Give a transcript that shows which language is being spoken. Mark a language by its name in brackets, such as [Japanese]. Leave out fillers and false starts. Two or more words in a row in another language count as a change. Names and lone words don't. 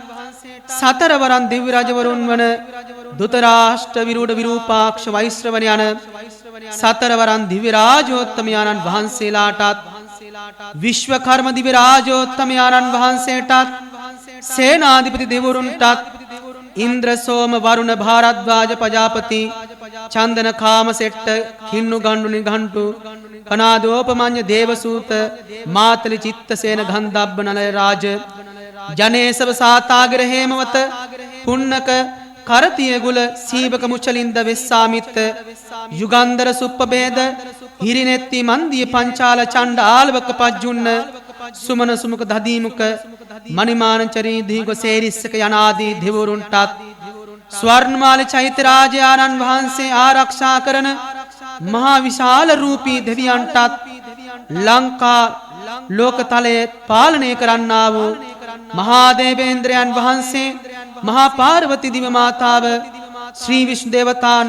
[Sinhala] සතරවරන් දිව්‍ය රජවරුන් වන ධුතරාෂ්ට්‍ර විරූඪ විරූපාක්ෂ වෛශ්‍රවණ යන සතරවරන් දිව්‍ය රාජෝත්තමයාණන් වහන්සේලාටත් විශ්වකර්ම දිව්‍ය රාජෝත්තමයාණන් වහන්සේටත් සේනාධිපති දෙවරුන්ටත් ඉන්ද්‍ර සෝම වරුණ භාරද්වාජ ප්‍රජාපති චන්දන කාම සෙට්ට කින්නු ගණ්ඩු නිඝණ්ටු කනාදෝපමඤ්ඤ දේවසූත මාතලි චිත්තසේන ගන්ධබ්බ නලය රාජ ජනේසව සාතාගර හේමවත පුන්නක කරතියගුල සීවක මුචලින්ද වෙස්සාමිත්ත යුගන්ධර සුප්පබේද හිරිනෙත්ති මන්දිය පංචාල චණ්ඩ ආලවක පජ්ජුන්න සුමන සුමුක දදීමුක මණිමානචරී දීග සේරිස්සක යනාදී දෙවරුන්ටත් ස්වර්ණමාල චෛත්‍ය රාජයාණන් වහන්සේ ආරක්ෂා කරන මහා විශාල රූපී දෙවියන්ටත් ලංකා ලෝකතලයේ පාලනය කරන්නා වූ මහා දේවේන්ද්‍රයන් වහන්සේ මහා පාර්වති දිව මාතාව ශ්‍රී විෂ්ණු දේවතාන්